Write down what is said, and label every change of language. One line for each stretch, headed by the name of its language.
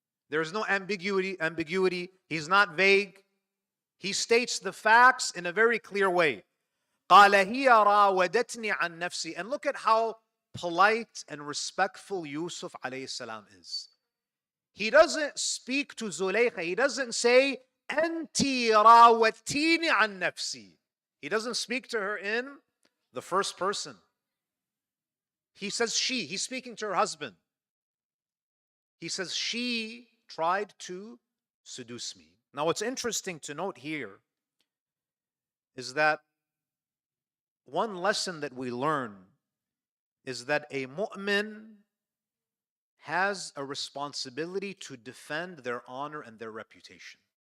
English: There is no ambiguity. He's not vague. He states the facts in a very clear way.
Arabic: قال هي راودتني عن نفسي.
English: And look at how polite and respectful Yusuf alayhi salam is. He doesn't speak to Zuleikha. He doesn't say,
Arabic: أنتِ راودتيني عن نفسي.
English: He doesn't speak to her in the first person. He says she. He's speaking to her husband. He says she tried to seduce me. Now, what's interesting to note here is that one lesson that we learn is that a mu'min has a responsibility to defend their honor and their reputation.